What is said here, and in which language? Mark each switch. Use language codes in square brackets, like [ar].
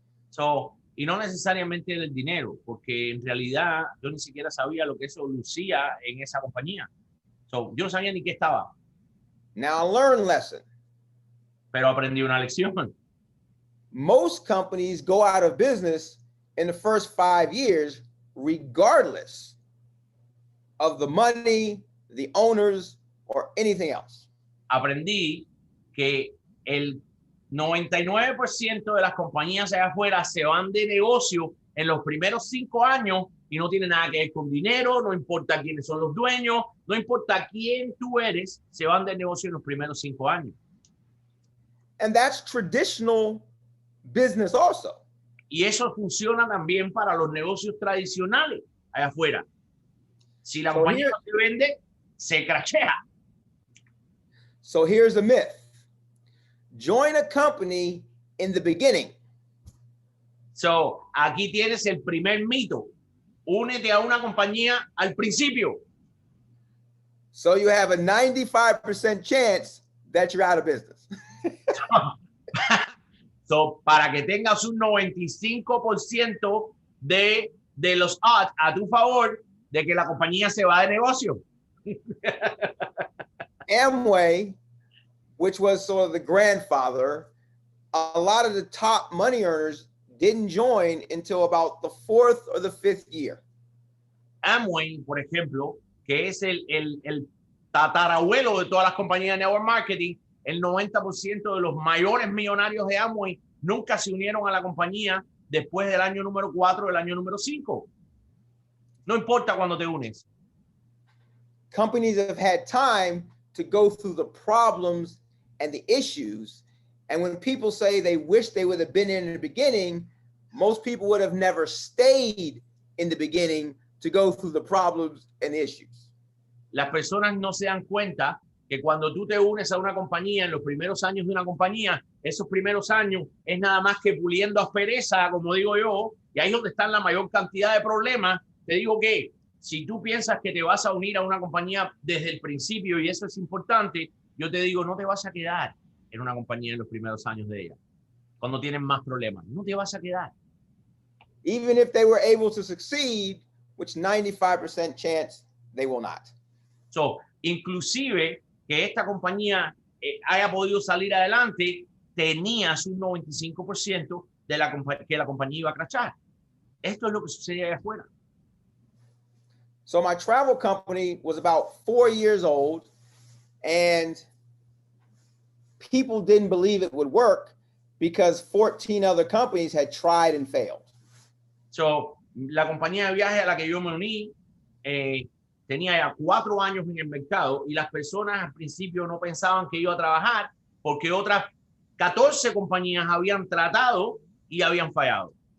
[es] So, y no necesariamente del dinero, porque en realidad yo ni siquiera sabía lo que eso lucía en esa compañía. So, yo no sabía ni qué estaba. [en] Now, learn lesson. [es] Pero aprendí una lección. [en] Most companies go out of business in the first 5 years, regardless of the money, the owners, or anything else. [es] Aprendí que el 99% de las compañías allá afuera se van de negocio en los primeros 5 años y no tiene nada que ver con dinero, no importa quiénes son los dueños, no importa quién tú eres, se van de negocio en los primeros 5 años. [en] And that's traditional business also. [es] Y eso funciona también para los negocios tradicionales allá afuera. Si la compañía no se vende, se crashea. [en] So here's a myth. Join a company in the beginning. [es] So, aquí tienes el primer mito. Únete a una compañía al principio. [en] So you have a 95% chance that you're out of business. [es] So, para que tengas un 95% de los odds a tu favor de que la compañía se va de negocio. [en] Amway, which was sort of the grandfather, a lot of the top money earners didn't join until about the 4th or the 5th year. [es] Amway, por ejemplo, que es el tatarabuelo de todas las compañías de network marketing, el 90% de los mayores millonarios de Amway nunca se unieron a la compañía después del año número 4 del año número 5. No importa cuando te unes. [en] Companies have had time to go through the problems and the issues. And when people say they wish they would have been in the beginning, most people would have never stayed in the beginning to go through the problems and issues. [es] Las personas no se dan cuenta que cuando tú te unes a una compañía, en los primeros años de una compañía, esos primeros años es nada más que puliendo aspereza, como digo yo, y ahí es donde están la mayor cantidad de problemas. Te digo que si tú piensas que te vas a unir a una compañía desde el principio, y eso es importante, yo te digo, no te vas a quedar en una compañía en los primeros años de ella. Cuando tienen más problemas, no te vas a quedar. [en] Even if they were able to succeed, which 95% chance they will not. [es] So, inclusive que esta compañía haya podido salir adelante, tenías un 95% de que la compañía iba a crashar. Esto es lo que sucede allá afuera. [en] So my travel company was about 4 years old, and people didn't believe it would work because 14 other companies had tried and failed. [es] So, la compañía de viaje a la que yo me uní tenía ya 4 años en el mercado y las personas al principio no pensaban que iba a trabajar porque otras 14 compañías habían tratado y habían fallado.